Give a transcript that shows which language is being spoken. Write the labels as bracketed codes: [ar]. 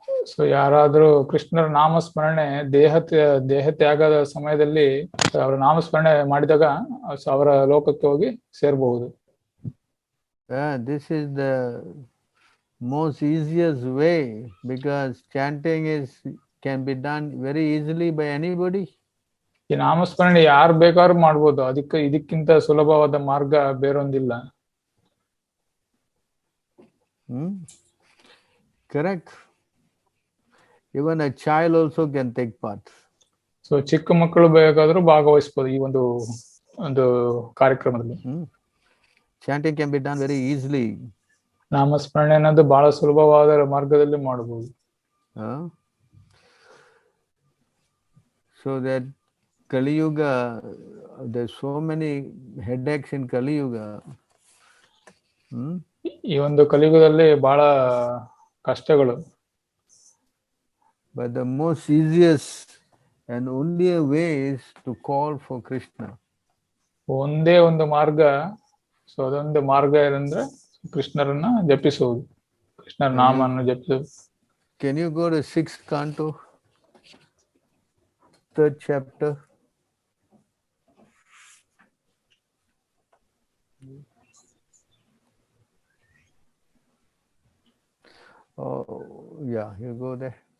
[kn] So ಯಾರಾದ್ರೂ ಕೃಷ್ಣರ ನಾಮಸ್ಮರಣೆ ದೇಹ ತ್ಯಾಗದ ಸಮಯದಲ್ಲಿ ಅವರ ನಾಮಸ್ಮರಣೆ ಮಾಡಿದಾಗ ಅವರ ಲೋಕಕ್ಕೆ ಹೋಗಿ ಸೇರಬಹುದು. [en] This is the most easiest way because chanting can be done very easily by anybody. [kn] ಈ ನಾಮಸ್ಮರಣೆ ಯಾರು ಬೇಕಾದ್ರೂ ಮಾಡ್ಬೋದು. ಇದಕ್ಕಿಂತ ಸುಲಭವಾದ ಮಾರ್ಗ ಬೇರೊಂದಿಲ್ಲ. [en] Correct. Even a child also can take part. [kn] So ಚಿಕ್ಕ ಮಕ್ಕಳು ಬೇಕಾದ್ರೂ ಭಾಗವಹಿಸಬಹುದು ಈ ಒಂದು ಕಾರ್ಯಕ್ರಮದಲ್ಲಿ. [en] Chanting can be done very easily. [kn] ನಾಮಸ್ಮರಣೆ ಅನ್ನೋದು ಬಹಳ ಸುಲಭವಾದ ಮಾರ್ಗದಲ್ಲಿ ಮಾಡಬಹುದು. [en] So that Kali Yuga, there's so many headaches in Kali Yuga. [kn] ಈ ಒಂದು ಕಲಿಯುಗದಲ್ಲಿ ಬಹಳ ಕಷ್ಟಗಳು. [en] But the most easiest and only way is to call for Krishna. [kn] ಒಂದೇ ಒಂದು ಮಾರ್ಗ. ಸೊ ಅದೊಂದು ಮಾರ್ಗ ಏನಂದ್ರೆ ಕೃಷ್ಣರನ್ನ ಜಪಿಸುವುದು, ಕೃಷ್ಣರ ನಾಮವನ್ನು ಜಪಿಸುವುದು. [en] Can you go to 6th canto, 3rd chapter? Oh, yeah, you go there.